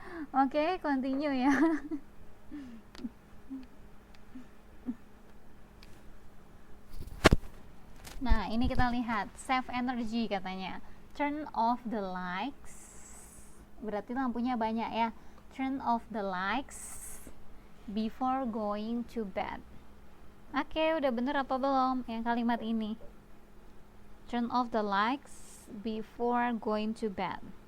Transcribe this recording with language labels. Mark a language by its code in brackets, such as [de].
[id] Oke, continue ya. Nah, ini kita lihat save energy katanya. [en] Turn off the lights. [id] Berarti lampunya banyak ya. [en] Turn off the lights before going to bed. [id] Oke, udah bener apa belum yang kalimat ini? [en] Turn off the lights before going to bed.